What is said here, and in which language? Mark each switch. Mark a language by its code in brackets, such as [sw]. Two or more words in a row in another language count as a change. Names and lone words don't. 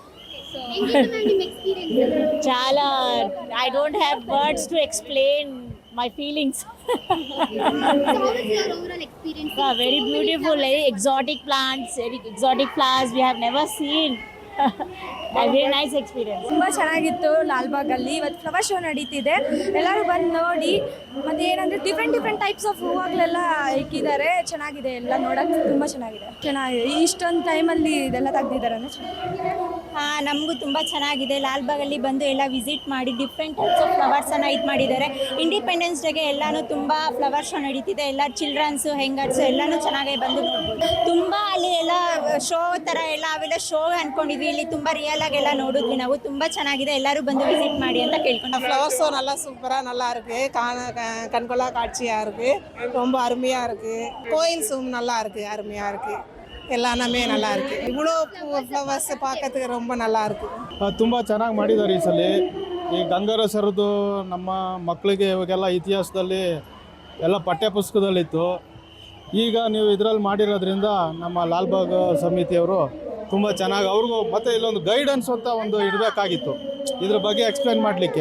[en] experience? Chala, I don't have words to explain my feelings. So how was your overall experience? Very beautiful, very exotic plants, very exotic flowers we have never seen. A very nice experience. [kn] ತುಂಬ ಚೆನ್ನಾಗಿತ್ತು ಲಾಲ್ಬಾಗಲ್ಲಿ. ಇವತ್ತು [en] flower show [kn] ನಡೀತಿದೆ, ಎಲ್ಲರೂ ಬಂದು ನೋಡಿ. ಮತ್ತು ಏನಂದರೆ [en] different types of [kn] ಹೂವಾಗಲೆಲ್ಲ ಇಕ್ಕಿದ್ದಾರೆ. ಚೆನ್ನಾಗಿದೆ, ಎಲ್ಲ ನೋಡೋಕ್ಕೆ ತುಂಬ ಚೆನ್ನಾಗಿದೆ. ಇಷ್ಟೊಂದು ಟೈಮಲ್ಲಿ ಇದೆಲ್ಲ ತೆಗ್ದಿದ್ದಾರೆ ಅಂದರೆ ಚೆನ್ನಾಗಿದೆ. ನಮಗೂ ತುಂಬ ಚೆನ್ನಾಗಿದೆ. ಲಾಲ್ಬಾಗಲ್ಲಿ ಬಂದು ಎಲ್ಲ ವಿಸಿಟ್ ಮಾಡಿ [en] different types of [kn] ಫ್ಲವರ್ಸನ್ನು ಇದು ಮಾಡಿದ್ದಾರೆ. ಇಂಡಿಪೆಂಡೆನ್ಸ್ ಡೇಗೆ ಎಲ್ಲನೂ ತುಂಬ [en] flower show [kn] ನಡೀತಿದೆ. ಎಲ್ಲ ಚಿಲ್ಡ್ರನ್ಸು ಹೆಂಗರ್ಸು ಎಲ್ಲನೂ ಚೆನ್ನಾಗಿ ಬಂದು ನೋಡ್ಬೋದು. ತುಂಬ ಅಲ್ಲಿ ಎಲ್ಲ ಶೋ ಥರ ಎಲ್ಲ ಅವೆಲ್ಲ ಶೋ ಅಂದ್ಕೊಂಡಿದ್ವಿ. ಇಲ್ಲಿ ತುಂಬ ರಿಯಲ್ ಆಗಿ ಎಲ್ಲ ನೋಡಿದ್ವಿ ನಾವು. ತುಂಬ ಚೆನ್ನಾಗಿದೆ, ಎಲ್ಲರೂ ಬಂದು ವಿಸಿಟ್ ಮಾಡಿ ಅಂತ ಕೇಳ್ಕೊಂಡು. [en] flower show [ta] நல்லா சூப்பராக நல்லா இருக்கு. கண்கொள்ளா காட்சியாக இருக்கு. ரொம்ப அருமையாக இருக்கு. கோயில் சூம் நல்லா இருக்கு, அருமையாக இருக்கு. எல்லாமே நல்லா இருக்கு. இவ்வளோ ஃப்ளவர்ஸ் பார்க்கறதுக்கு ரொம்ப நல்லா இருக்கு. [kn] ತುಂಬ ಚೆನ್ನಾಗಿ ಮಾಡಿದ್ದಾರೆ ಈ ಸಲ. ಈ ಗಂಗರಸರದು ನಮ್ಮ ಮಕ್ಕಳಿಗೆ ಇವಾಗೆಲ್ಲ ಇತಿಹಾಸದಲ್ಲಿ ಎಲ್ಲ ಪಠ್ಯ ಪುಸ್ತಕದಲ್ಲಿತ್ತು. ಈಗ ನೀವು ಇದರಲ್ಲಿ ಮಾಡಿರೋದ್ರಿಂದ ನಮ್ಮ ಲಾಲ್ಬಾಗ್ ಸಮಿತಿಯವರು ತುಂಬ ಚೆನ್ನಾಗಿ ಅವ್ರಿಗೂ ಮತ್ತು ಇಲ್ಲೊಂದು ಗೈಡೆನ್ಸ್ ಅಂತ ಒಂದು ಇಡಬೇಕಾಗಿತ್ತು ಇದ್ರ ಬಗ್ಗೆ ಎಕ್ಸ್ಪ್ಲೇನ್ ಮಾಡಲಿಕ್ಕೆ.